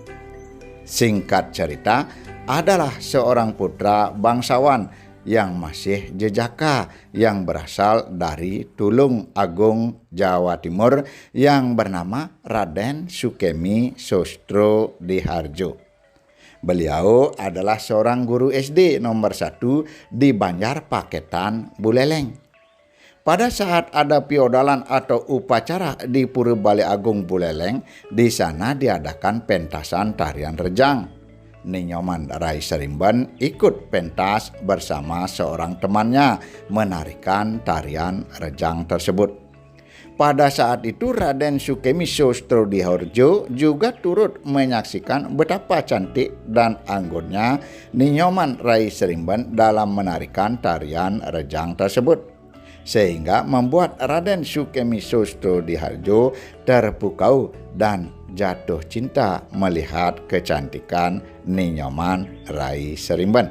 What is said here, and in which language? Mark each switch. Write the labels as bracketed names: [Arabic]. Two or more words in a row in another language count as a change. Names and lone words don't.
[Indonesian] Singkat cerita, adalah seorang putra bangsawan yang masih jejaka yang berasal dari Tulung Agung, Jawa Timur yang bernama Raden Sukemi Sostro Diharjo. Beliau adalah seorang guru SD nomor 1 di Banjar Paketan, Buleleng. Pada saat ada piodalan atau upacara di Pura Bale Agung, Buleleng, di sana diadakan pentasan tarian rejang. Ninyoman Rai Serimben ikut pentas bersama seorang temannya menarikan tarian rejang tersebut. Pada saat itu Raden Sukemi Sostro Diharjo juga turut menyaksikan betapa cantik dan anggunnya Ninyoman Rai Serimben dalam menarikan tarian rejang tersebut, sehingga membuat Raden Sukemi Sostro Diharjo terpukau dan jatuh cinta melihat kecantikan Ninyoman Rai Serimben.